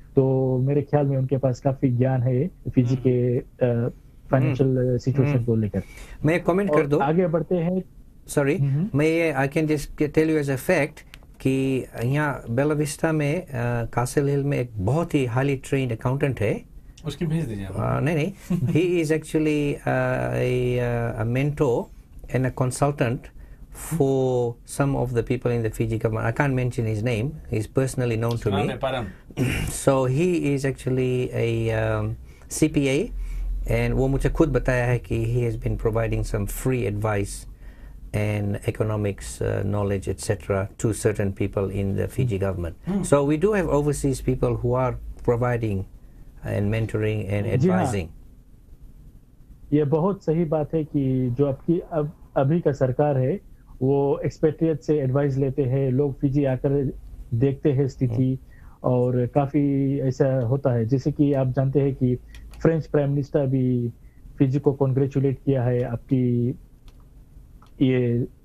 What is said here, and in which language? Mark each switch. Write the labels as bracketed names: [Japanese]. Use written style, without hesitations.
[Hindi] तो मेरे ख्याल में उनके पास काफी ज्ञान है फिजी के फाइनेंशियल सिचुएशन को लेकर. मैं कमेंट कर दूं, आगे बढ़ते हैं. सॉरी, मैं [English] I can just tell you as a fact [Hindi] कि यहाँ बेला विस्टा में कासल हिल में एक बहुत ही हाईली ट्रेन्ड अकाउंटेंट है. उसकी भेज दीजिए. [English] नहीं, he is actually a mentor and a consultant for some of the people in the Fiji government. I can't mention his name. He's personally known to me. So he is actually a CPA. And [Hindi] वो मुझे खुद बताया है कि [English] he has been providing some free advice and economics knowledge etc. to certain people in the Fiji government. So we do have overseas people who are providing and mentoring and advising. [Hindi] ये बहुत सही बात है कि जो आपकी अभी का सरकार है वो एक्सपेट्रिएट से एडवाइस लेते हैं. लोग फिजी आकर देखते हैं स्थिति, और काफी ऐसा होता है. जैसे कि आप जानते हैं कि फ्रेंच प्राइम मिनिस्टर भी फिजी को कॉन्ग्रेचुलेट किया है आपकी ये